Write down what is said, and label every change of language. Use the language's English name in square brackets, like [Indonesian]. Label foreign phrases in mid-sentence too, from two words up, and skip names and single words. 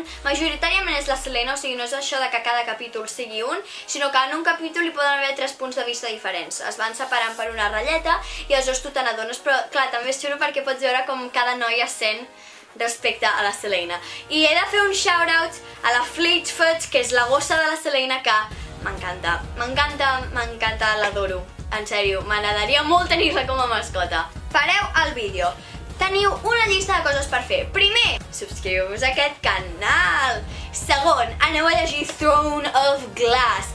[Catalan] Majoritàriament és la Selena, o sigui, no és això de que cada capítol sigui un, sinó que en un capítol hi poden haver 3 punts de vista diferents. Es van separant per una ratlleta i aleshores tu te n'adones, però clar, també és xulo perquè pots veure com cada noia sent respecte a la Selena. I he de fer un shout-out a la Fleetfoot, que és la gossa de la Selena, que m'encanta, m'encanta, l'adoro. En sèrio, m'agradaria molt tenir-la com a mascota. Pareu el vídeo. Teniu una llista de coses per fer. Primer, subscriu-vos a aquest canal. Segon, aneu a llegir Throne of Glass.